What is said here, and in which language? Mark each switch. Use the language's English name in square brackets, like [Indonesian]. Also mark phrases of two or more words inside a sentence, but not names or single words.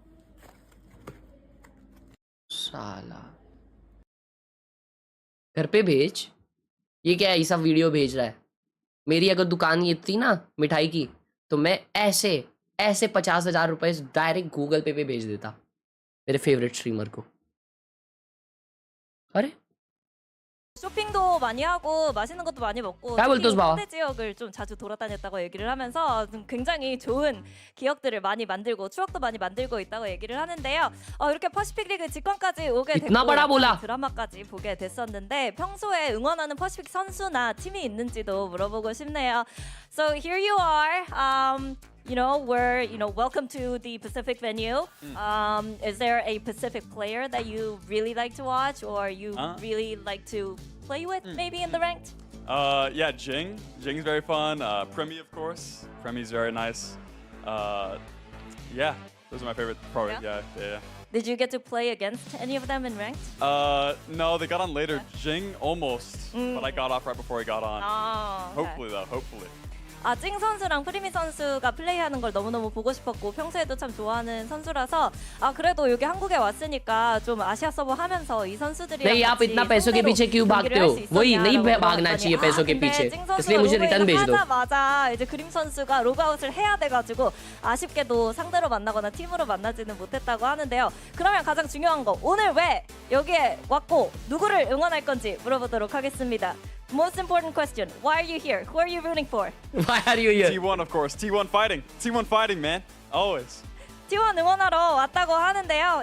[Hindi] साला घर पे भेज। ये क्या है, ऐसा वीडियो भेज रहा है? मेरी अगर दुकान ये थी ना मिठाई की, तो मैं ऐसे 50,000 रुपए डायरेक्ट गूगल पे भेज देता मेरे [English] favorite streamer [Hindi] को। अरे [Korean] 쇼핑도 많이 하고 맛있는 것도 많이 먹고 잘 특히 볼tos 봐. 홍대 지역을 좀 자주 돌아다녔다고 얘기를 하면서 좀 굉장히 좋은 기억들을 많이 만들고 추억도 많이 만들고 있다고 얘기를 하는데요. 이렇게 퍼시픽 리그 직관까지 오게 됐고 [Hindi] इतना बड़ा बोला। [Korean] 드라마까지 보게 됐었는데 평소에 응원하는 퍼시픽 선수나 팀이 있는지도 물어보고 싶네요. [English] So here you are. We're welcome to the Pacific venue. Is there a Pacific player that you really like to watch, or you really like to play with, maybe in the ranked? Yeah, Jing. Jing's very fun. Premi, of course. Premi's very nice. Yeah, those are my favorite. Probably, yeah. Did you get to play against any of them in ranked? No, they got on later. Jing almost, but I got off right before he got on. Okay. Hopefully, though. Hopefully. [Korean] 찡 선수랑 프리미 선수가 플레이하는 걸 너무너무 보고 싶었고 평소에도 참 좋아하는 선수라서 그래도 여기 한국에 왔으니까 좀 아시아 서버 하면서 이 선수들이랑 [Hindi] नहीं आप इतना पैसों के पीछे क्यों भागते हो? वही नहीं भागना चाहिए पैसों के पीछे, इसलिए मुझे रिटर्न भेज दो। [Korean] 하자마자 이제 그림 선수가 로그아웃을 해야 돼가지고 아쉽게도 상대로 만나거나 팀으로 만나지는 못했다고 하는데요. 그러면 가장 중요한 거, 오늘 왜 여기에 왔고 누구를 응원할 건지 물어보도록 하겠습니다. [English] Most important question, why are you here? Who are you rooting for? Why are you here? T1, of course. T1 fighting. T1 fighting, man. Always. [Korean] T1 응원하러 왔다고 하는데요.